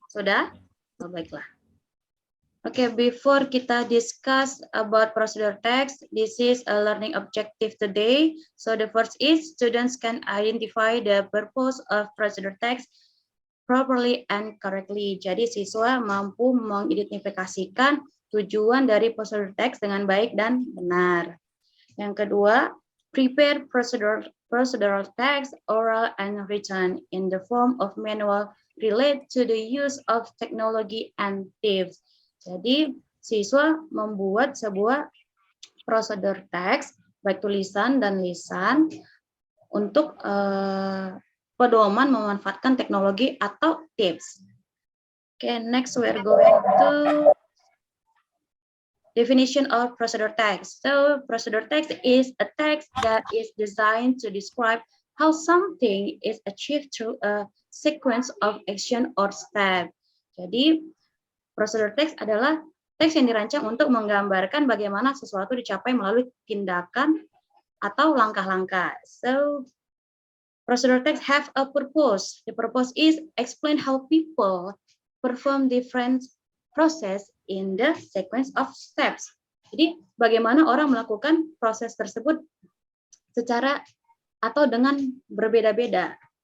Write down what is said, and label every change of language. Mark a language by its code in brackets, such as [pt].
[id] Sudah? Oh, baiklah. [en] Okay, before kita discuss about procedure text, this is a learning objective today. So the first is students can identify the purpose of procedure text properly and correctly. [id] Jadi siswa mampu mengidentifikasikan tujuan dari procedure text dengan baik dan benar. Yang kedua, [en] prepare procedural text, oral and written in the form of manual relate to the use of technology and tips. [id] Jadi, siswa membuat sebuah prosedur teks, baik tulisan dan lisan, untuk pedoman memanfaatkan teknologi atau tips. [en] Okay, next we're going to definition of procedure text. So, procedure text is a text that is designed to describe how something is achieved through a sequence of action or step. [id] Jadi, procedure text adalah teks yang dirancang untuk menggambarkan bagaimana sesuatu dicapai melalui tindakan atau langkah-langkah. [en] So, procedure text have a purpose. The purpose is explain how people perform different process in the sequence of steps. [id] Jadi, bagaimana orang melakukan proses tersebut secara atau dengan berbeda-beda.